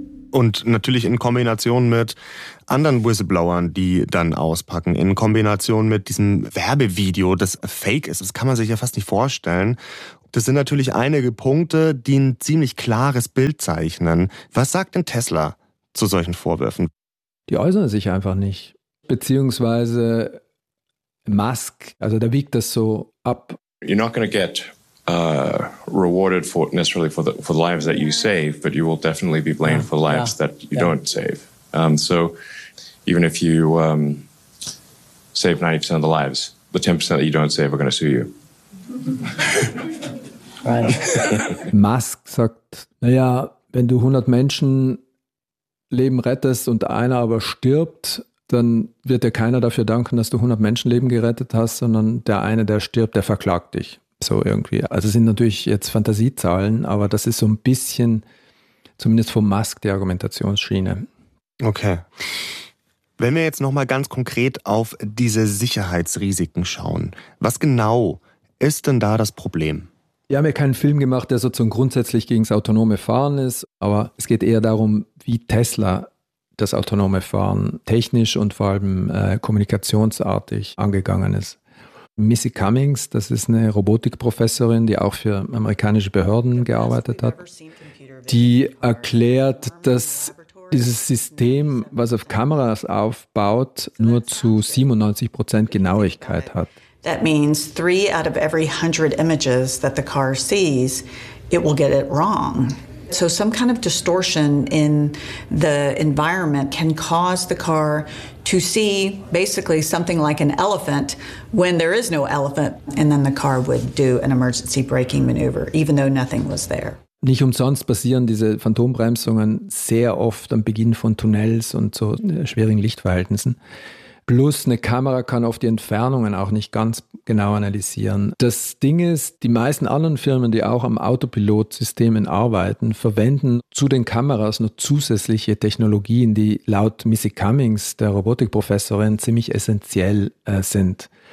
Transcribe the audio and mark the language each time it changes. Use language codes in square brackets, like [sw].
[de] Und natürlich in Kombination mit anderen Whistleblowern, die dann auspacken, in Kombination mit diesem Werbevideo, das fake ist, das kann man sich ja fast nicht vorstellen. Das sind natürlich einige Punkte, die ein ziemlich klares Bild zeichnen. Was sagt denn Tesla zu solchen Vorwürfen? Die äußern sich einfach nicht. Beziehungsweise Musk, also der wiegt das so ab. [en] You're not going to get rewarded for necessarily for the lives that you save, but you will definitely be blamed for lives that you don't save. So even if you save 90% of the lives, the 10% that you don't save are going to sue you. [de] Musk sagt, naja, wenn du 100 Menschen Leben rettest und einer aber stirbt, dann wird dir keiner dafür danken, dass du 100 Menschenleben gerettet hast, sondern der eine, der stirbt, der verklagt dich. So irgendwie. Also es sind natürlich jetzt Fantasiezahlen, aber das ist so ein bisschen, zumindest von Musk, die Argumentationsschiene. Okay. Wenn wir jetzt nochmal ganz konkret auf diese Sicherheitsrisiken schauen, was genau ist denn da das Problem? Wir haben ja keinen Film gemacht, der sozusagen grundsätzlich gegen das autonome Fahren ist, aber es geht eher darum, wie Tesla das autonome Fahren technisch und vor allem kommunikationsartig angegangen ist. Missy Cummings, das ist eine Robotikprofessorin, die auch für amerikanische Behörden gearbeitet hat, die erklärt, dass dieses System, was auf Kameras aufbaut, nur zu 97% Genauigkeit hat. [en] That means 3 out of every 100 images that the car sees, it will get it wrong. So some kind of distortion in the environment can cause the car to see basically something like an elephant when there is no elephant, and then the car would do an emergency braking maneuver, even though nothing was there. [de] Nicht umsonst passieren diese Phantombremsungen sehr oft am Beginn von Tunnels und so schwierigen Lichtverhältnissen. Plus eine Kamera kann oft die Entfernungen auch nicht ganz genau analysieren. Das Ding ist, die meisten anderen Firmen, die auch am Autopilot-Systemen arbeiten, verwenden zu den Kameras noch zusätzliche Technologien, die laut Missy Cummings, der Robotikprofessorin, ziemlich essentiell sind.